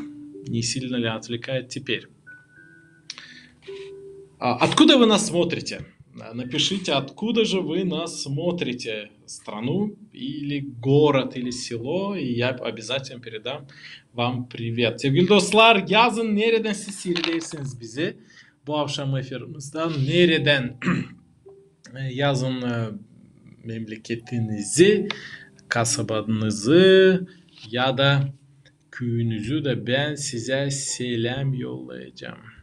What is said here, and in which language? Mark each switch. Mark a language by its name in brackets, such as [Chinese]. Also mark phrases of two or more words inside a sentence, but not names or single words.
[Russian] Не сильно ли отвлекает теперь? Откуда вы нас смотрите? Напишите, откуда же вы нас смотрите, страну или город или село, и я обязательно передам вам привет. [Gagauz] Sevgili dostlar, yazın nereden siz seyredersiniz bizi? Bu akşam efirimizden nereden yazın memleketinizi, kasabanızı ya da köyünüzü de ben size selam yollayacağım.